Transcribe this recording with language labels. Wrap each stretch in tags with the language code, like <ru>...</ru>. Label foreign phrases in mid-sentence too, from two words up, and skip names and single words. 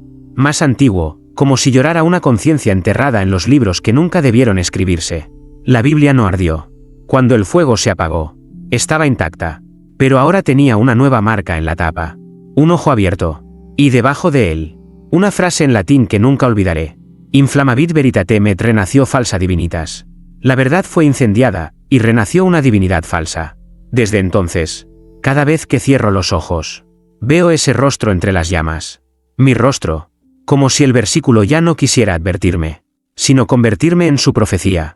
<es>Más antiguo, como si llorara una conciencia enterrada en los libros que nunca debieron escribirse. La Biblia no ardió. Cuando el fuego se apagó, estaba intacta. Pero ahora tenía una nueva marca en la tapa. Un ojo abierto. Y debajo de él, una frase en latín que nunca olvidaré.</es> <la>Inflamavit veritatem et renació falsa divinitas.</la> <es>La verdad fue incendiada, y renació una divinidad falsa. Desde entonces, cada vez que cierro los ojos, veo ese rostro entre las llamas. Mi rostro, como si el versículo ya no quisiera advertirme, sino convertirme en su profecía.</es>